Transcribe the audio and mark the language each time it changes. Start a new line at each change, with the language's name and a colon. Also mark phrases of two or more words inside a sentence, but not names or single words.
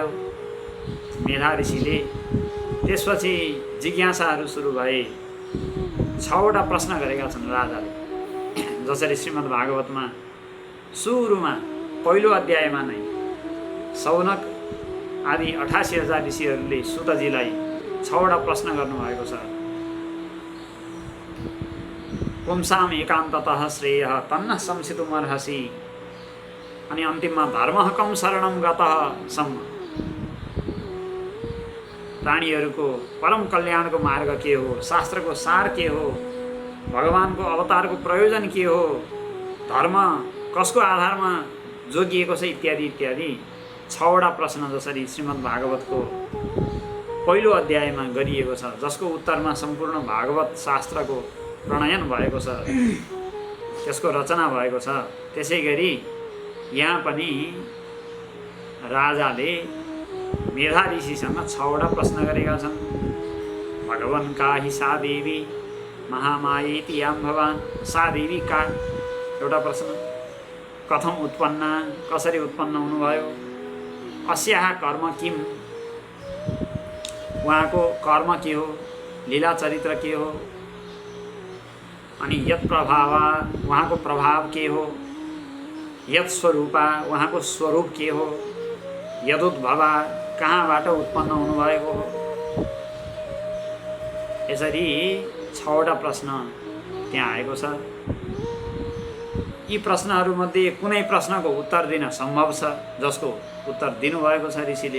Nepali: मेधा ऋषिले त्यसपछि जिज्ञासाहरू सुरु भए। 6वटा प्रश्न गरेका छन् राजाले। जसरी श्रीमद् भागवतमा सुरुमा पहिलो अध्यायमा नै सौनक आदि 88,000 ऋषिहरूले सुतजीलाई 6वटा प्रश्न गर्नुभएको छ।
Sanskrit: पुंसाम एकान्ततः श्रेयः तन्न संसितुमर्हसि,
Nepali: अनि अन्तिममा
Sanskrit: धर्मः कं शरणं गतः
Nepali: सम्म। प्राणीहरूको परम कल्याणको मार्ग के हो, शास्त्रको सार के हो, भगवानको अवतारको प्रयोजन के हो, धर्म कसको आधारमा जोगिएको छ, इत्यादि इत्यादि 6वटा प्रश्न जसरी श्रीमद् भागवतको पहिलो अध्यायमा गरिएको छ, जसको उत्तरमा सम्पूर्ण भागवत शास्त्रको प्रणयन भएको छ, त्यसको रचना भएको छ। त्यसै गरी यहाँ पनि राजाले मेधा ऋषिसँग 6वटा प्रश्न गरेका छन्।
Sanskrit: यौवन का हि सा देवी महामायेति यां भवान्। सा देवी का?
Nepali: एउटा प्रश्न।
Sanskrit: कथम उत्पन्न,
Nepali: कसरी उत्पन्न हुनुभयो?
Sanskrit: अस्याः कर्म किम,
Nepali: उहाँको कर्म के हो, लीला चरित्र के हो? अनि
Sanskrit: यत् प्रभाव,
Nepali: उहाँको प्रभाव के हो?
Sanskrit: यत् स्वरूपा,
Nepali: उहाँको स्वरूप के हो? यदुद्भवा, कहाँबाट उत्पन्न हुनुभएको हो? यसरी 6वटा प्रश्न त्यहाँ आएको छ। यी प्रश्नहरूमध्ये कुनै प्रश्नको उत्तर दिन सम्भव छ, जसको उत्तर दिनुभएको छ ऋषिले।